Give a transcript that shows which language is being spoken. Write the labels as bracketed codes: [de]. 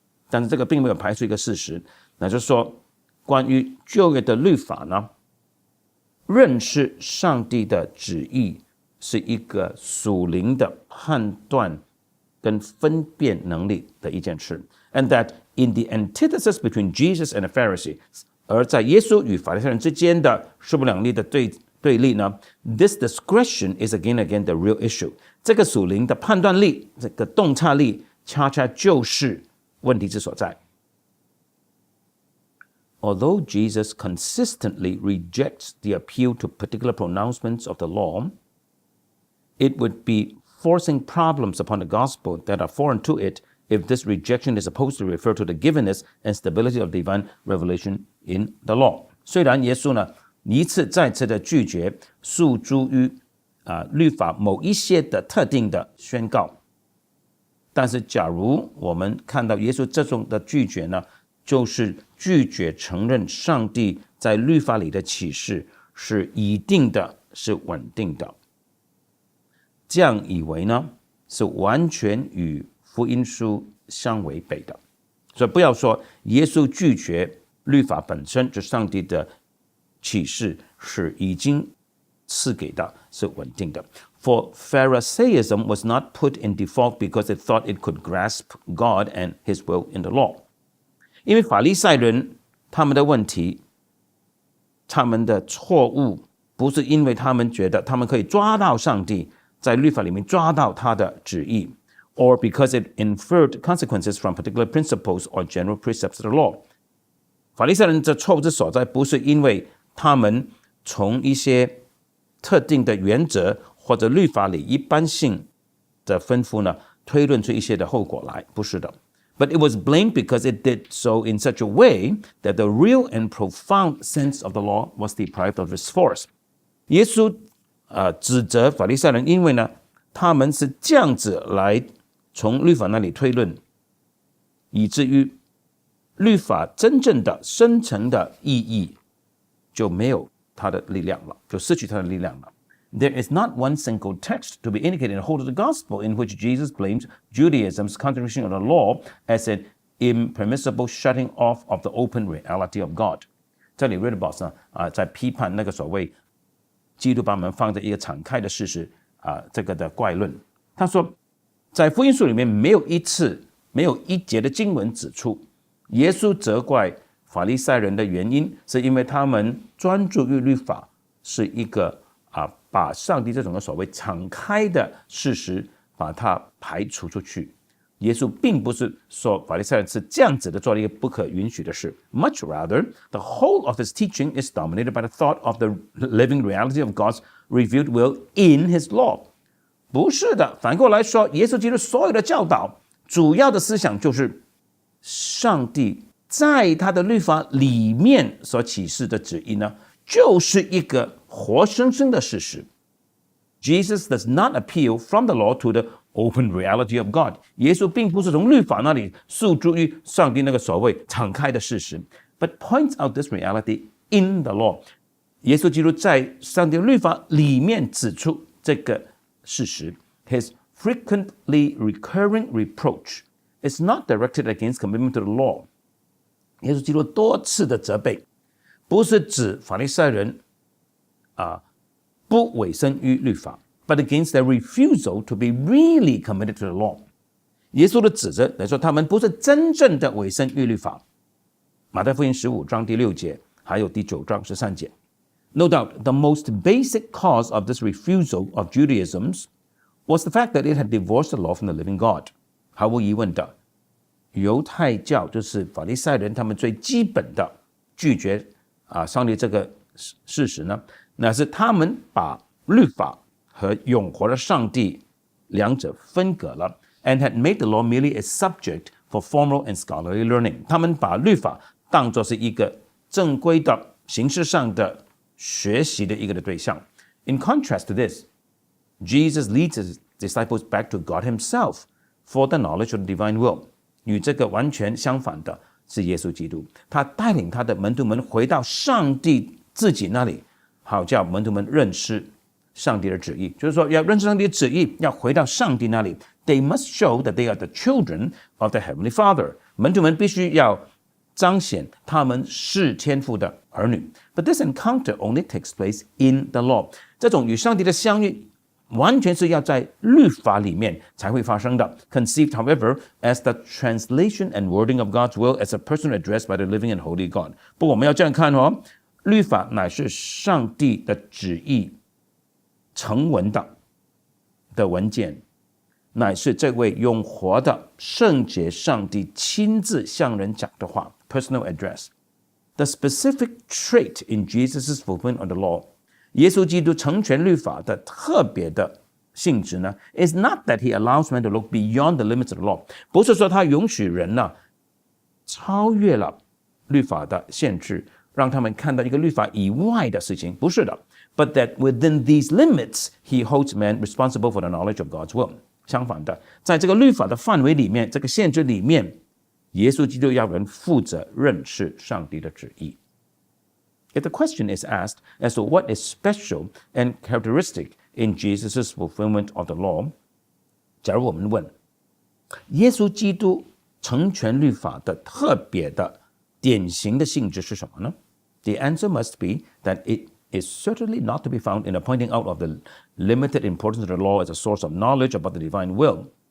[zh] 但是这个并没有排除一个事实，那就是说关于旧约的律法呢，认识上帝的旨意是一个属灵的判断跟分辨能力的一件事。 [en] And that in the antithesis between Jesus and the Pharisees， [zh] 而在耶稣与法利赛人之间的势不两立的对立呢， [en] this discretion is again the real issue。 [zh] 这个属灵的判断力，这个洞察力，恰恰就是问题之所在。 [en] Although Jesus consistently rejects the appeal to particular pronouncements of the law, it would be forcing problems upon the gospel that are foreign to it if this rejection is supposed to refer to the givenness and stability of divine revelation in the law。 [zh] 虽然耶稣呢一次再次的拒绝诉诸于律法某一些的特定的宣告，但是假如我们看到耶稣这种的拒绝呢，就是拒绝承认上帝在律法里的启示是已定的，是稳定的。这样以为呢，是完全与福音书相违背的。所以不要说耶稣拒绝律法本身，就上帝的启示是已经赐给的，是稳定的。 [en] For Pharisaism was not put in default because it thought it could grasp God and His will in the law。 [zh] 因为法利赛人他们的问题，他们的错误，不是因为他们觉得他们可以抓到上帝，在律法里面抓到他的旨意， [en] or because it inferred consequences from particular principles or general precepts of the law。 [zh] 法利赛人的错误之所在，不是因为他们从一些特定的原则或者律法里一般性的吩咐呢，推论出一些的后果来，不是的。 [en] But it was blamed because it did so in such a way that the real and profound sense of the law was deprived of its force。 [zh] 耶稣指责法利赛人，因为呢，他们是这样子来从律法那里推论，以至于律法真正的深层的意义就没有它的力量了，就失去它的力量了。 [en] There is not one single text to be indicated in the whole of the gospel in which Jesus blames Judaism's contradiction of the law as an impermissible shutting off of the open reality of God。 [zh] 这里 Ritterboss 呢在批判那个所谓基督把我们放在一个敞开的事实这个的怪论。他说，在福音书里面没有一次、没有一节的经文指出耶稣责怪法利赛人的原因是因为他们专注于律法，是一个把上帝这种的所谓敞开的事实把它排除出去。耶稣并不是说法利赛人是这样子的做了一个不可允许的事。 [en] Much rather, the whole of his teaching is dominated by the thought of the living reality of God's revealed will in his law。 [zh] 不是的，反过来说，耶稣基督所有的教导主要的思想就是上帝在他的律法里面所启示的旨意呢，就是一个活生生的事实。 [en] Jesus does not appeal from the law to the open reality of God. [zh] 耶稣并不是从律法那里诉诸于上帝那个所谓敞开的事实 [en] but points out this reality in the law. [zh] 耶稣基督在上帝的律法里面指出这个事实。 [en] His frequently recurring reproach is not directed against commitment to the law. [zh] 耶稣基督多次的责备不是指法利赛人不委身于律法 [en] but against their refusal to be really committed to the law. [zh] 耶稣的指责来说，他们不是真正的委身于律法。马太福音15章第6节，还有第9章13节。 [en] No doubt, the most basic cause of this refusal of Judaism was the fact that it had divorced the law from the living God. [zh] 毫无疑问的，犹太教就是法利赛人他们最基本的拒绝上帝这个事实呢，那是他们把律法和永活的上帝两者分隔了 [en] and had made the law merely a subject for formal and scholarly learning. [zh] 他们把律法当作是一个正规的形式上的学习的一个的对象。 [en] In contrast to this, Jesus leads his disciples back to God himself for the knowledge of the divine will. [zh] 与这个完全相反的是耶稣基督，他带领他的门徒们回到上帝自己那里，好叫门徒们认识上帝的旨意。就是说要认识上帝的旨意，要回到上帝那里。 [en] They must show that they are the children of the Heavenly Father. [zh] 门徒们必须要彰显他们是天父的儿女。 [en] But this encounter only takes place in the law. [zh] 这种与上帝的相遇完全是要在律法里面才会发生的。 [en] Conceived, however, as the translation and wording of God's will as a person addressed by the living and holy God. [zh] 不过我们要这样看律法乃是上帝的旨意成文的文件，乃是这位永活的圣洁上帝亲自向人讲的话 [en] personal address. The specific trait in Jesus' fulfillment of the law, [zh] 耶稣基督成全律法的特别的性质呢 [en] is not that he allows men to look beyond the limits of the law. [zh] 不是说他允许人超越了律法的限制，让他们看到一个律法以外的事情，不是的。 [en] But that within these limits, he holds men responsible for the knowledge of God's will. [zh] 相反的，在这个律法的范围里面，这个限制里面，耶稣基督要人负责认识上帝的旨意。 [en] If the question is asked as to what is special and characteristic in Jesus' fulfillment of the law, [zh] 假如我们问，耶稣基督成全律法的特别的典型的性质是什么呢？ [en] The answer must be that it is certainly not to be found in the pointing out of the limited importance of the law as a source of knowledge about the divine will.